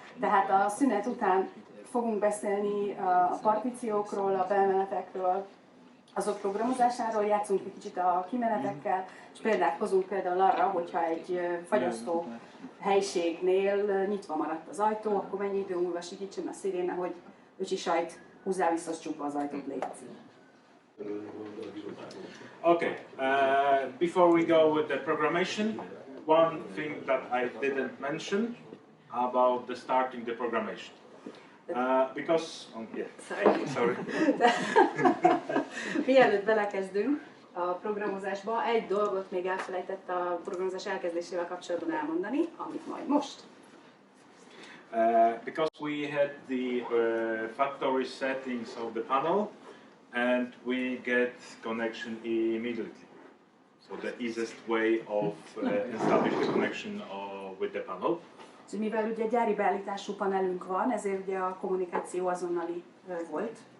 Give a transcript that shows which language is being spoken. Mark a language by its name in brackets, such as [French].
[Hungarian] Tehát a szünet után fogunk beszélni a partíciókról, a bemenetekről, azok programozásáról, játszunk egy kicsit a kimenetekkel, és példát hozunk például arra, hogyha egy fagyasztó helységnél nyitva maradt az ajtó, akkor mennyi idő múlva sikítson a sziréne, hogy öcsi sajt, húzzál vissza, csukva az ajtót, légy. [English] Okay, before we go with the programmation, one thing that I didn't mention about the starting the programmation. Because, sorry. [Hungarian] Mielőtt belekezdünk a programozásba, egy dolgot még elfelejtett a programozás elkezdésével kapcsolatban elmondani, amit majd most. [English] Because we had the factory settings of the panel, and we get connection immediately. So the easiest way of establishing the connection with the panel. [Hungarian] Mivel ugye gyári beállítású panelünk van, ezért ugye a kommunikáció azonnali volt.